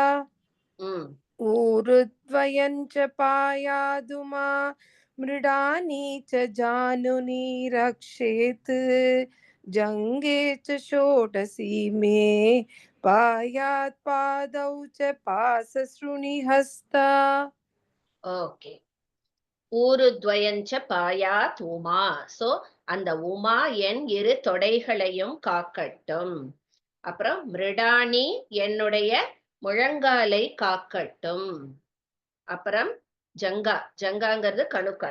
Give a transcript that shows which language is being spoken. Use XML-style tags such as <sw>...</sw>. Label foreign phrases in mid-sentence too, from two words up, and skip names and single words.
<sa>ऊरुद्वयं च पायादुमा मृडानी च जानुनि रक्षेत् जङ्गे च षोडशी मे पायात् पादौ च पाससृणि हस्ता. ஓகே. ऊरुद्वयं च पायात् उमा.</sa> <ta>சோ அந்த உமா என் இரு தொடைகளையும் காக்கட்டும். அப்புறம் மிருடாணி என்னுடைய முழங்காலை காக்கட்டும். அப்புறம் ஜங்கா, ஜங்காங்கிறது கணுக்கால்.</ta>